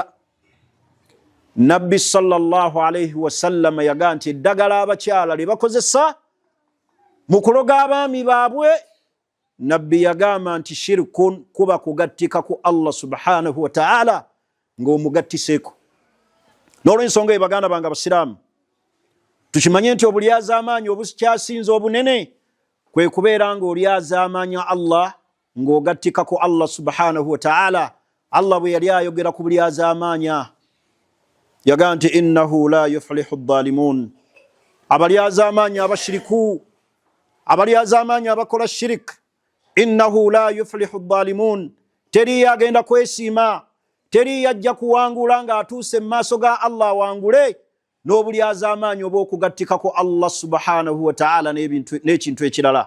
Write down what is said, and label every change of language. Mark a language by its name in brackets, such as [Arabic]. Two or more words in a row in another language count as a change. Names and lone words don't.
[Ganda] Nabbi [Arabic] صلى الله عليه وسلم [Ganda] yagamba nti eddagala abakyala lye bakozesa mu kuloga abaami baabwe, Nabbi yagamba nti shirkun, kuba kugattika ku Allah [Arabic] سبحانه وتعالى [Ganda] ng'omugattiseko. N'olw'ensonga eyo baganda bange abasiraamu, tukimanye nti obulyaza amaanyi obukyasinze obunene kwe kubeera ng'olyaza amaanyi Allah ng'ogattikako Allah [Arabic] سبحانه وتعالى. [Ganda] Allah bwe yali ayogera ku bulyaza amaanyi yagaa nti [Arabic] إنه لا يفلح الظالمون, [Ganda] abalyaza amaanyi abashiriku, abalyaza amaanyi abakola shirik, [Arabic] إنه لا يفلح الظالمون, [Ganda] teri yagenda kwesiima, teri yajja kuwangula ng'atuuse mu maaso ga Allah wangule n'obulyaza amaanyi obw'okugattikako Allah [Arabic] سبحانه وتعالى [Ganda] n'ekintu ekirala.